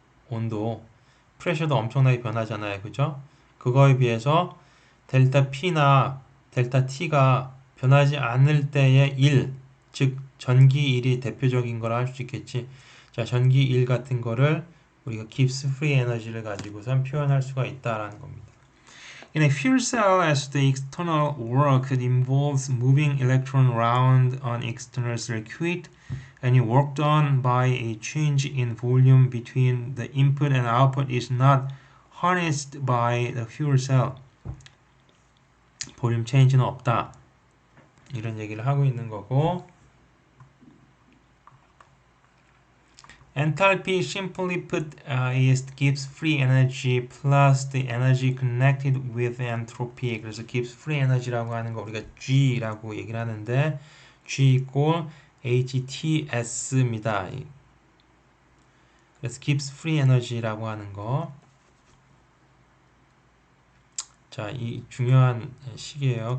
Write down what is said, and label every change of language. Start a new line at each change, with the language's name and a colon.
Korean: 온도, 프레셔도 엄청나게 변하잖아요. 그죠? 그거에 비해서 델타 P나 델타 T가 변하지 않을 때의 일, 즉 전기 일이 대표적인 거라 할 수 있겠지. 자, 전기 일 같은 거를 우리가 깁스 프리 에너지를 가지고선 표현할 수가 있다라는 겁니다.
English: In a fuel cell, as the external work involves moving electron around an external circuit, any work done by a change in volume between the input and output is not harnessed by the fuel cell.
Korean: 볼륨 체인지는 없다. 이런 얘기를 하고 있는 거고,
English: enthalpy, simply put, is Gibbs free energy plus the energy connected with entropy.
Korean: 그래서 Gibbs free energy라고 하는 거 우리가 G라고 얘기를 하는데 G equal HTS입니다. 그래서 Gibbs free energy라고 하는 거. 자, 이 중요한 식이에요.